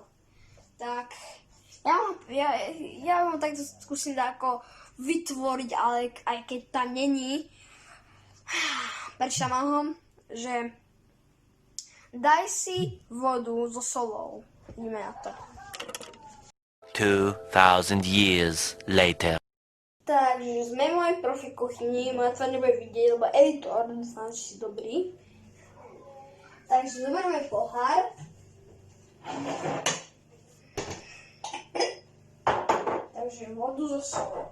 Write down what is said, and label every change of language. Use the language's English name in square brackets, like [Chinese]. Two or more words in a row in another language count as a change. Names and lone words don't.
[Slovak] Tak, ja vám takto skúsim ako vytvoriť, ale aj keď tam není, prečítam ho, že daj si vodu so solou. Ideme na to. [English] 2000 years later. [Slovak] Takže sme v mojej profi kuchyni, moja tvár nebude vidieť, lebo editor, dúfam, že si dobrý. Takže zoberieme pohár. Takže vodu so solou.